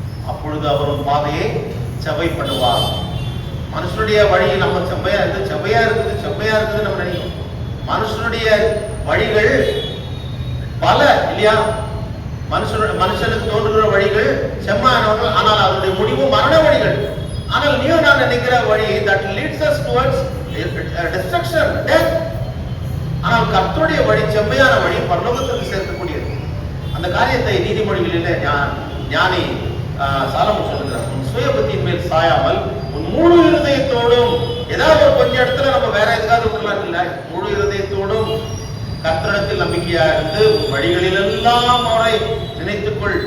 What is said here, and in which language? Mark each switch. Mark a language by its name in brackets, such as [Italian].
[Tamil] அப்பொழுது அவர் உன் பாதையை செவ்வை பண்ணுவார். மனுஷனுடைய வழி நம்ம செவ்வையா இருக்குது நம்ம நினைக்கும். மனுஷனுடைய வழிகள் பல இல்லையா? மனுஷனுக்கு தோன்றுகிற வழிகள் செம்மையானவர்கள், ஆனால் அதனுடைய முடிவு மரண வழிகள். ஆனால் நீ நான் நினைக்கிற வழி [English] that leads us towards destruction, death. [Tamil] ஆனால் கர்த்தருடைய வழி செம்மையான வழி பரலோகத்துக்கு சேர்க்கக்கூடியது. அந்த காரியத்தை நீதிமொழிகளிலே ஞானி சாலமோன் சொல்லுகிறார். உன் சுய புத்தியின் மேல் சாயாமல் உன் முழு இருதயத்தோடும், ஏதாவது ஒரு கொஞ்சம் இடத்துல நம்ம வேற எதுக்காவது விடலாம் இல்லை, முழு இருதயத்தோடும் கர்த்தரிடத்தில் நம்பிக்கையா இருந்து உன் வழிகளில் எல்லாம் அவரை நினைத்துக்கொள்.